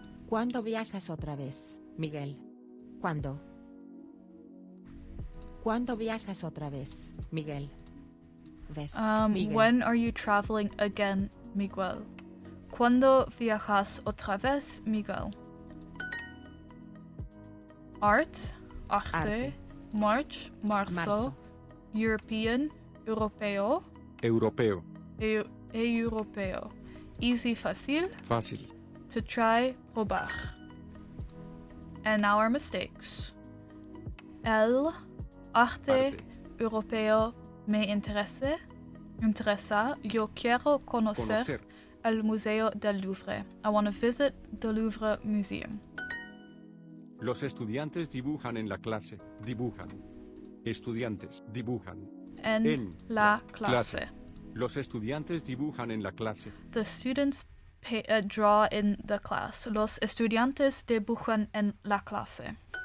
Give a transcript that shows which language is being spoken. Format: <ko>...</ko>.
<es>¿Cuándo viajas otra vez, Miguel? ¿Cuándo? ¿Cuándo viajas otra vez, Miguel? ¿Ves, Miguel?</es> <en>When are you traveling again, Miguel?</en> <es>¿Cuándo viajas otra vez, Miguel? Arte. March, marzo.</es> <en>European, europeo.</en> <es>Europeo. Europeo. Easy, fácil. Fácil.</es> <en>To try, probar. And now our mistakes.</en> <es>El arte europeo me interesa. Yo quiero conocer el Museo del Louvre.</es> <en>I want to visit the Louvre Museum.</en> <es>Los estudiantes dibujan en la clase. Dibujan. Estudiantes dibujan. En la clase. Los estudiantes dibujan en la clase.</es> <en>The students draw in the class.</en> <es>Los estudiantes dibujan en la clase.</es>